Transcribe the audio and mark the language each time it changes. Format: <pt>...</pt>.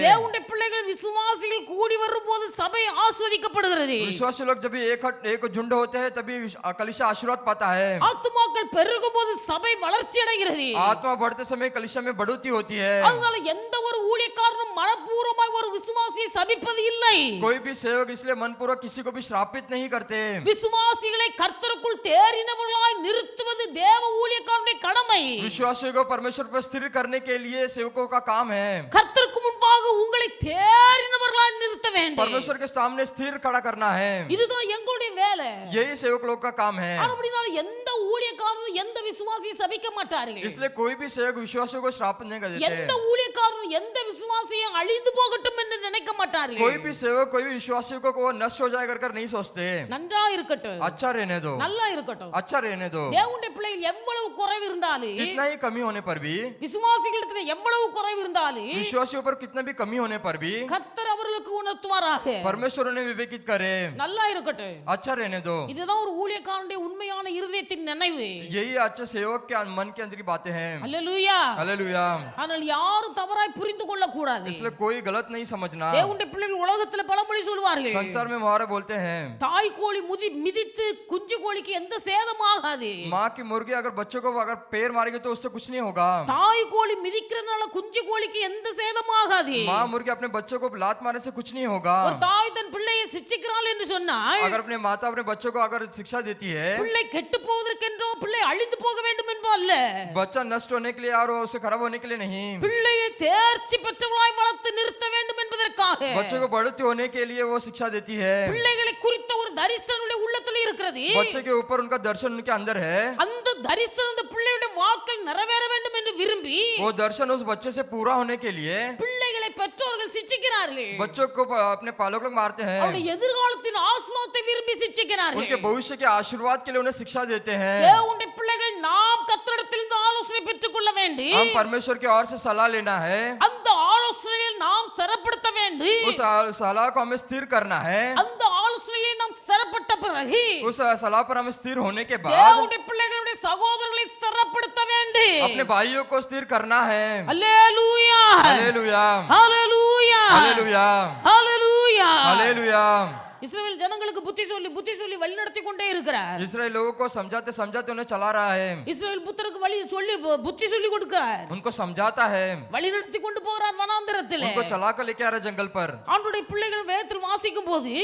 <ta>தேவனுடைய பிள்ளைகள் விசுவாசிகள் கூடி வரும்போது சபை ஆஸ்வதிக்கப்படுகிறது</ta> <hi>विश्वासी लोग जब भी एक झुंड होते हैं तभी कलीसिया आशीर्वाद पाता है।</hi> <ta>ஆத்துமாக்கள் பெருகும் போது சபை வளர்ச்சி அடைகிறது</ta> <hi>आत्मा बढ़ते समय कलीसिया में बढ़ोतरी होती है।</hi> <ta>அதனால எந்த ஒரு ஊழியக்காரனும் மனப்பூர்வமாய் ஒரு விசுவாசியை சபிப்பது இல்லை</ta> <hi>कोई भी सेवक इसलिए मनपूर्वक किसी को भी श्रापित नहीं करते।</hi> <ta>விசுவாசிகளை கர்த்தருக்குள் தேறினவர்களாய் நிறுத்துவது தேவ ஊழியக்காரனுடைய கடமை</ta> <hi>विश्वासियों को परमेश्वर पर स्थिर करने के लिए सेवकों का काम है।</hi> <ta>கர்த்தருக்கு முன்பாக உங்களை தேறினவர்களாய் நிறுத்த வேண்டும்</ta> <hi>परमेश्वर के सामने स्थिर खड़ा करना है।</hi> <ta>இதுதான் எங்களுடைய வேலை</ta> <hi>यही सेवक लोग का काम है।</hi> <ta>அப்படினால எந்த ஊழியக்காரனும் எந்த விசுவாசியை சபிக்க மாட்டார்கள்</ta> <hi>इसलिए कोई भी सेवक विश्वासियों को श्राप नहीं कर</hi> <ta>எந்த</ta> <hi>देते।</hi> <ta>ஊழியக்காரனும் எந்த விசுவாசியும் அழிந்து போகட்டும் என்று நினைக்க மாட்டார்கள்</ta> <hi>कोई भी सेवक कोई भी विश्वासियों को वो नष्ट हो जाए कर नहीं सोचते।</hi> <ta>நன்றா இருக்கட்டும்</ta> <hi>अच्छा रहने दो,</hi> <ta>நல்லா இருக்கட்டும்</ta> <hi>अच्छा रहने दो।</hi> <ta>தேவனுடைய பிள்ளைகள் எவ்வளவு குறைவு இருந்தாலும்</ta> <hi>कितना ही कमी होने पर भी,</hi> <ta>விசுவாசிகளிடத்துல எவ்வளவு குறைவு இருந்தாலும்</ta> <hi>विश्वासियों पर कितना भी कमी होने पर भी</hi> <ta>கர்த்தர் அவர்களுக்கு உணர்த்துவாராக</ta> <hi>परमेश्वर उन्हें विवेकित करे।</hi> <ta>நல்லா இருக்கட்டும்</ta> <hi>अच्छा रहने दो।</hi> <ta>இதுதான் ஒரு ஊழியக்காரனுடைய உண்மையான இருதயத்தின் நினைவு</ta> <hi>यही अच्छे सेवक के मन के अंदर की बातें हैं।</hi> <ta>அல்லேலூயா</ta> <hi>हालेलुया।</hi> <ta>ஆனால் யாரும் தவறாய் புரிந்து கொள்ள கூடாது</ta> <hi>इसलिए कोई गलत नहीं समझना।</hi> <ta>தேவனுடைய பிள்ளைகள் உலகத்துல பழமொழி சொல்வார்கள்</ta> <hi>संसार में मुहावरे बोलते हैं,</hi> <ta>தாய் கோழி மிதித்து குஞ்சு கோழிக்கு எந்த சேதமாகாது</ta> <hi>माँ की मुर्गी अगर बच्चों को अगर पैर मारेगी तो उससे कुछ नहीं होगा।</hi> <ta>தாய் கோழி மிதிக்கிறதுனால குஞ்சு கோழிக்கு எந்த சேதமாகாது</ta> <hi>माँ मुर्गी अपने बच्चों को लात मारने से कुछ नहीं होगा।</hi> <ta>ஒரு தாய் தன் பிள்ளையை சிட்சிக்கிறாள் என்று சொன்னால்</ta> <hi>अगर अपने माता अपने बच्चों को अगर शिक्षा देती है,</hi> <ta>பிள்ளை கெட்டு போவதற்கென்றோ பிள்ளை அழிந்து போக வேண்டும் என்போ அல்ல</ta> <hi>बच्चा नष्ट होने के लिए और उसे खराब होने के लिए नहीं,</hi> <ta>பிள்ளையை தேர்ச்சி பெற்றவளாய் வளர்த்து நிறுத்த வேண்டும் என்பதற்காக</ta> <hi>बच्चों को बढ़ती होने के लिए वो शिक्षा देती है।</hi> <ta>பிள்ளைகளை குறித்த ஒரு தரிசனம் உள்ளத்தில் இருக்கிறது.</ta> <hi>बच्चे के ऊपर उनका दर्शन उनके अंदर है.</hi> <ta>அந்த தரிசனம் அந்த பிள்ளையுடைய வாழ்க்கையில் நிறைவேற வேண்டும் என்று விரும்பி</ta> <hi>वो दर्शन उस बच्चे से पूरा होने के लिए</hi> <ta>பிள்ளைகளை பெற்றோர்கள் சிட்சிக்கிறார்கள்.</ta> <hi>बच्चों को अपने पालक लोग मारते हैं.</hi> <ta>அவருடைய எதிர்காலத்தின் ஆசீர்வாதத்தை விரும்பி சிட்சிக்கிறார்கள்.</ta> <hi>उनके भविष्य के आशीर्वाद के लिए उन्हें शिक्षा देते हैं.</hi> <ta>தேவனுடைய பிள்ளைகள் நாம் கர்த்தரிடத்திலிருந்து ஆலோசனை பெற்றுக்கொள்ள வேண்டும்.</ta> <hi>हम परमेश्वर की ओर से सलाह लेना है.</hi> <ta>அந்த ஆலோசனையில் நாம் ஸ்திரப்படுத்த வேண்டும்.</ta> <hi>उस सलाह को हमें स्थिर करना है.</hi> <ta>அந்த ஆலோசனையில் நாம் ஸ்திரப்பட்ட பிறகு</ta> <hi>उस सलाह पर हमें स्थिर होने के बाद</hi> <ta>தேவனுடைய பிள்ளைகளுடைய சகோதரர்களை ஸ்திரப்படுத்த வேண்டும்.</ta> <hi>अपने भाइयों को स्थिर करना है.</hi> <ta>அல்லேலூயா</ta> <hi>हालेलुया</hi> <ta>அல்லேலூயா</ta> <hi>हालेलुया</hi> <ta>அல்லேலூயா.</ta> <hi>हालेलुया.</hi> <ta>இஸ்ரவேல் ஜனங்களுக்கு புத்தி சொல்லி வழிநடத்தி கொண்டே இருக்கிறார்.</ta> <hi>इस्राएल लोगों को समझाते समझाते उन्हें चला रहा है.</hi> <ta>இஸ்ரவேல் புத்தருக்கு வழி சொல்லி புத்தி சொல்லி கொடுக்கிறார்.</ta> <hi>उनको समझाता है.</hi> <ta>வழிநடத்தி கொண்டு போகிறார் வனாந்தரத்திலே.</ta> <hi>उनको चला कर लेके आ रहा है जंगल पर.</hi> <ta>ஆண்டவருடைய பிள்ளைகள் வேதத்தில் வாசிக்கும் போது</ta>